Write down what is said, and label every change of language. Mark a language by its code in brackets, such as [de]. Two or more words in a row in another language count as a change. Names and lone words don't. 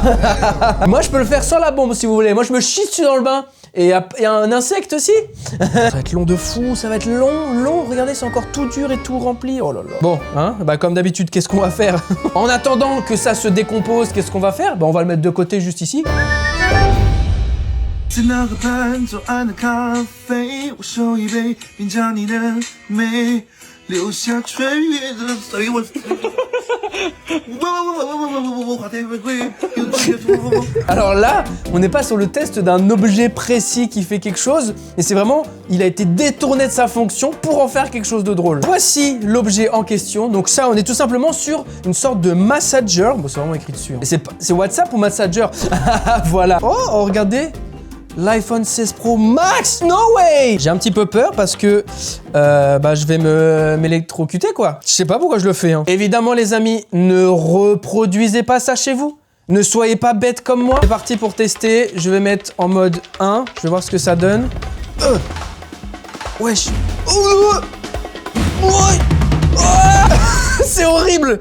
[fr] Moi, je peux le faire sans la bombe, si vous voulez. Moi, je me chie dessus dans le bain. Et il y a un insecte aussi. Ça va être long de fou, ça va être long. Regardez, c'est encore tout dur et tout rempli. Oh là là. Bon, hein, bah comme d'habitude, qu'est-ce qu'on va faire? En attendant que ça se décompose, qu'est-ce qu'on va faire? Bah, on va le mettre de côté juste ici. [zh] 在那个盘左岸的咖啡，我手一杯，品尝你的美，留下穿越的岁月。 [fr] Alors là, on n'est pas sur le test d'un objet précis qui fait quelque chose, mais c'est vraiment, il a été détourné de sa fonction pour en faire quelque chose de drôle. Voici l'objet en question. Donc ça, on est tout simplement sur une sorte de massager. Bon, c'est vraiment écrit dessus. Hein. C'est WhatsApp ou massager? Voilà. Oh, regardez. L'iPhone 16 Pro Max, [en] no way! [fr] J'ai un petit peu peur parce que je vais m'électrocuter quoi. Je sais pas pourquoi je le fais. Hein. Évidemment les amis, ne reproduisez pas ça chez vous. Ne soyez pas bêtes comme moi. C'est parti pour tester. Je vais mettre en mode 1. Je vais voir ce que ça donne. Wesh. C'est horrible.